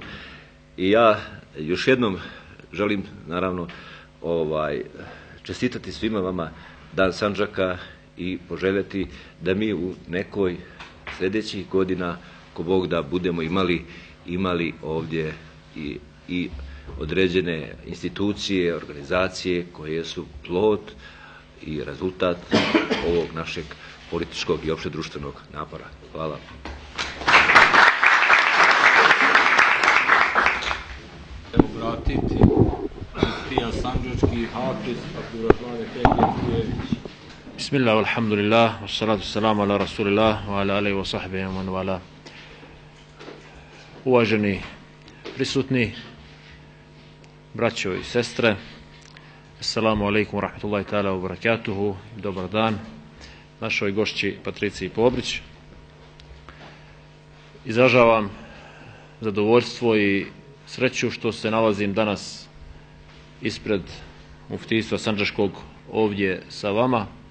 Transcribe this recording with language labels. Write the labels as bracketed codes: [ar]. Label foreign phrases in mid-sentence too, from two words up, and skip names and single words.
[bs] I ja još jednom želim naravno čestitati svima vama Dan Sandžaka i poželjeti da mi u nekoj sljedećih godina, ko Bog da, budemo imali ovdje i određene institucije, organizacije koje su plod i rezultat ovog našeg političkog i opšte društvenog napora. Hvala. Obratiti muftija sandžački Hafiz Abdurrahman Efendi Kujević. [ar] بسم الله الحمد لله والصلاة والسلام على رسول الله وعلى آله وصحبه ومن والاه. [bs] Uvaženi prisutni, braćo i sestre, [ar] السلام عليكم ورحمة الله تعالى وبركاته, [bs] dobar dan našoj gošći Patriciji Pobrić. Izražavam zadovoljstvo i sreću što se nalazim danas ispred muftijstva sandžačkog ovdje sa vama,